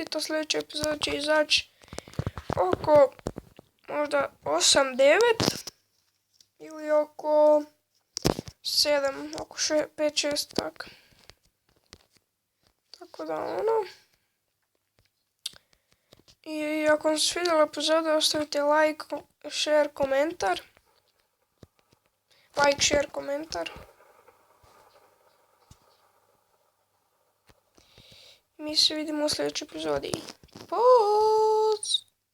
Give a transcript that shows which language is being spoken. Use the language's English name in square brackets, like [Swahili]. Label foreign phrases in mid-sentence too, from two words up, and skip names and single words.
[Bosnian] Ta sljedeća epizoda će izaći oko možda 8-9 ili oko 7, oko 5-6 tako. Tako da ono. I ako vam se svidjela epizoda, ostavite [English] like, share, [Bosnian] komentar. [English] Like, share, [Bosnian] komentar. Mi se vidimo u sljedećoj epizodi. Pozdrav!